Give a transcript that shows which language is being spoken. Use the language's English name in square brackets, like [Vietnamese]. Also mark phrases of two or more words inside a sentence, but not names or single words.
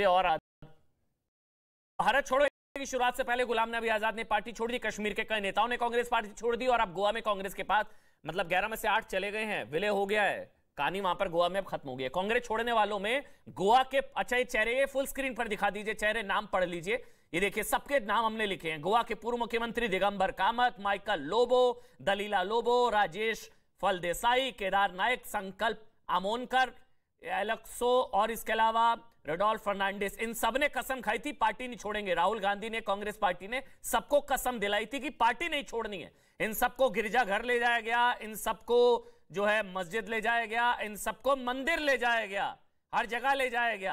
[Hindi] और भारत छोड़ो की शुरुआत से पहले गुलाम नबी आजाद ने पार्टी छोड़ दी, कश्मीर के कई नेताओं ने कांग्रेस पार्टी छोड़ दी और अब गोवा में कांग्रेस के पास मतलब 11 में से 8 चले गए हैं, विलय हो गया है। कहानी वहां पर गोवा में अब खत्म हो गई है। कांग्रेस छोड़ने वालों में गोवा के, अच्छा ये चेहरे [English] full screen [Hindi] पर दिखा दीजिए, चेहरे नाम पढ़ लीजिए। ये देखिए, सबके नाम हमने लिखे हैं। गोवा के पूर्व मुख्यमंत्री दिगंबर कामत, माइकल लोबो, दलीला लोबो, राजेश फलदेसाई, केदार नायक, संकल्प आमोनकर, एलेक्सो और इसके अलावा रोडोल्फ फर्नांडिस। इन सब ने कसम खाई थी पार्टी नहीं छोड़ेंगे। राहुल गांधी ने, कांग्रेस पार्टी ने सबको कसम दिलाई थी कि पार्टी नहीं छोड़नी है। इन सबको गिरजाघर ले जाया गया, इन सबको जो है मस्जिद ले जाया गया, इन सबको मंदिर ले जाया गया, हर जगह ले जाया गया।